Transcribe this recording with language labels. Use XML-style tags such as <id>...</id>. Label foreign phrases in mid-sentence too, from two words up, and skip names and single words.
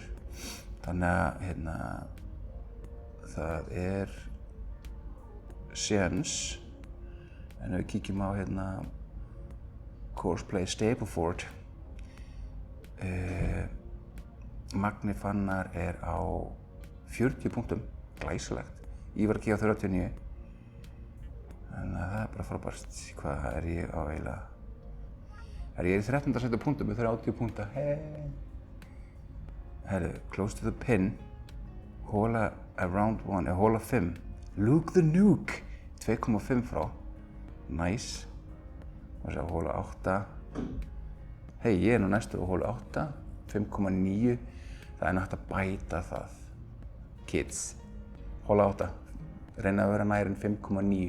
<is>Þannig að það er séns, en ef við kíkjum á Courseplay Stableford, Magni Fannar er á 40 punktum, glæsilegt. Ívar G á 39. Þannig að það er bara frábært. Hvað er ég á eiginlega? Ég er í 13. sæti punktum með 30 punkta. Herru,</is> <en>close to the pin, hola around 1, hola 5.</en> <is>Luke the Nuke, 2,5 frá. Nice. Og svo hola 8. Hei, ég er nú næstur á hola 8, 5,9. Það er nátt að bæta það. Kids. Hola 8. Reyna að vera nær en 5,9.</is>